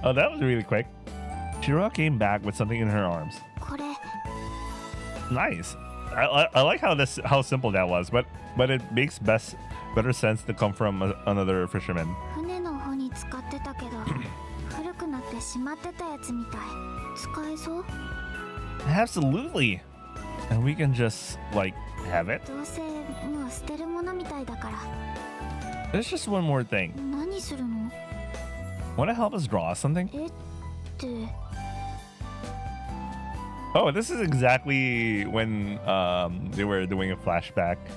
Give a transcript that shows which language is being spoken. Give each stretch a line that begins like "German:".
English: Oh, that was really quick. Shiro came back with something in her arms.
Japanese: これ
English: Nice. I like how simple that was, but it makes better sense to come from another fisherman.
Japanese: 船の方に使ってたけど古くなってしまってたやつみたい。使えそう？
English: Absolutely. And we can just like have it.
Japanese: どうせもう捨てるものみたいだから。
English: There's just one more thing.
Japanese: 何するの？
English: Want to help us draw something?
Japanese: えって。
English: Oh, this is exactly when they were doing a flashback.